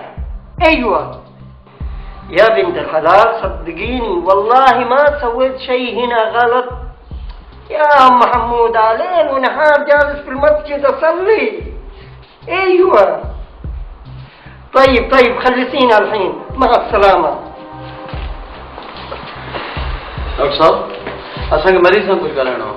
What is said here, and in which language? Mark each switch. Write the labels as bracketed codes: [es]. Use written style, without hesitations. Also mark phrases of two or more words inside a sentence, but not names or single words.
[ar] أيوة يا بنت الحلال، صدقيني والله ما سويت شيء هنا غلط. يا أم حمودة ليل ونهار جالس في المسجد أصلي. أيوة طيب خلصينا الحين، مع السلامة. [sd] डॉक्टर साहब असांखे मरीज़ सां कुझु ॻाल्हाइणो आहे।